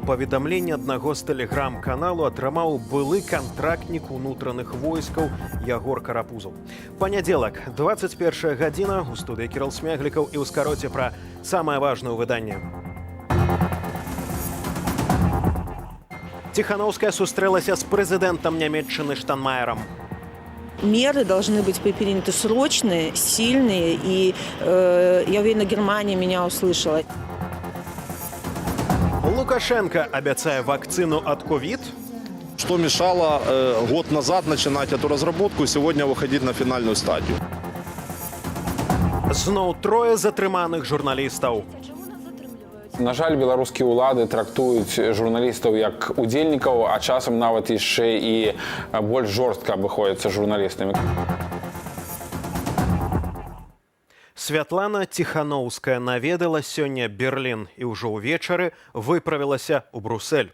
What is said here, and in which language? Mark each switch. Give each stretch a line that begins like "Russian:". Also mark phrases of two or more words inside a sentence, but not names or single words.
Belarusian: Паведамленне аднаго з тэлеграм-каналу атрымаў былы кантрактнік унутраных войскаў Ягор Карапузаў. Панядзелак, 21 гадзіна, у студыі Кірыл Смяглікаў і ў скароце пра самае важнае выданне. Тихановская сустрэлася з прэзідэнтам Нямецчыны Штайнмаерам.
Russian: Меры должны быть предприняты срочные, сильные, и я уверена, Германия меня услышала. Лукашенко обещает вакцину от ковид. Что мешало год назад начинать эту разработку и сегодня выходить на финальную стадию?
Belarusian: Зноў трое затрыманых журналістаў. На жаль, беларускія ўлады трактуюць журналістаў як удзельнікаў, а часам нават яшчэ і больш жорстка абыходзяцца журналістамі. Святлана Тихановская наведала сёння Берлін і ўжо ўвечары выправілася ў Брусэль.